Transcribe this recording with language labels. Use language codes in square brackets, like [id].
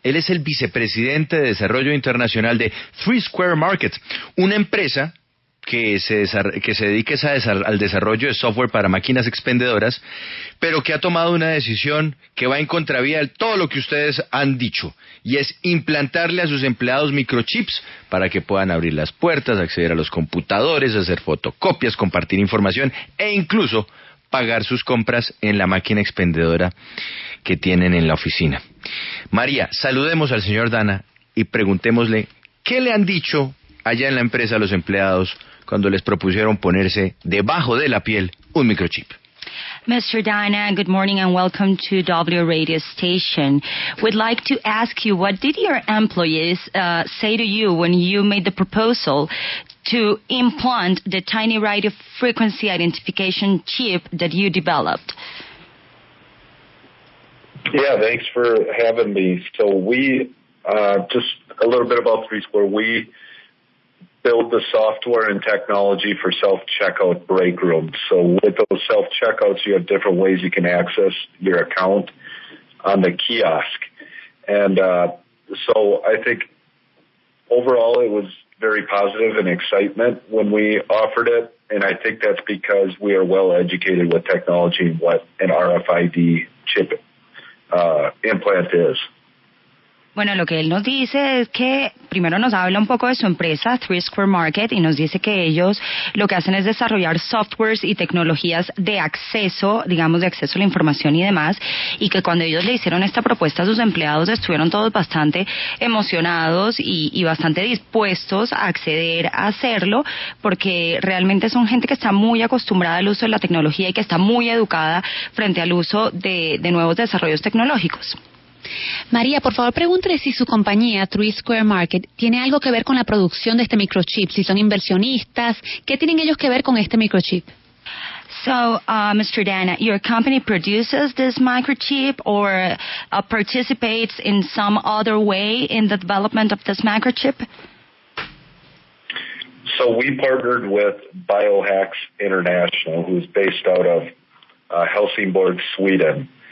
[es] Él es el vicepresidente de Desarrollo Internacional de Three Square Market, una empresa que se dedica al desarrollo de software para máquinas expendedoras, pero que ha tomado una decisión que va en contravía de todo lo que ustedes han dicho, y es implantarle a sus empleados microchips para que puedan abrir las puertas, acceder a los computadores, hacer fotocopias, compartir información e incluso pagar sus compras en la máquina expendedora que tienen en la oficina. María, saludemos al señor Dana y preguntémosle qué le han dicho allá en la empresa a los empleados cuando les propusieron ponerse debajo de la piel un microchip. [en] Mr. Dana, good morning and welcome to W Radio Station. We'd like to ask you, what did your employees say to you when you made the proposal to implant the tiny radio frequency identification chip that you developed? Yeah, thanks for having me. So we, just a little bit about Three Square, we build the software and technology for self-checkout break rooms. So with those self-checkouts, you have different ways you can access your account on the kiosk. And so I think overall it was very positive and excitement when we offered it. And I think that's because we are well educated with technology and what an RFID chip implant is. [es] Bueno, lo que él nos dice es que primero nos habla un poco de su empresa, Three Square Market, y nos dice que ellos lo que hacen es desarrollar softwares y tecnologías de acceso, digamos, de acceso a la información y demás, y que cuando ellos le hicieron esta propuesta a sus empleados estuvieron todos bastante emocionados y bastante dispuestos a acceder a hacerlo, porque realmente son gente que está muy acostumbrada al uso de la tecnología y que está muy educada frente al uso de nuevos desarrollos tecnológicos. María, por favor, pregúntele si su compañía, Three Square Market, tiene algo que ver con la producción de este microchip, si son inversionistas, ¿qué tienen ellos que ver con este microchip? [en] So, Mr. Dana, your company produces this microchip or participates in some other way in the development of this microchip? So we partnered with Biohacks International, who's based out of Helsingborg, Sweden.